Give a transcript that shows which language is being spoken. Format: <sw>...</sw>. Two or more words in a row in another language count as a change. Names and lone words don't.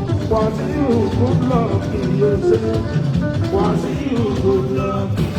<en>Wàsíù, good luck,</en> <yo>iye ṣe. Wàsíù,</yo> <en>good luck.</en>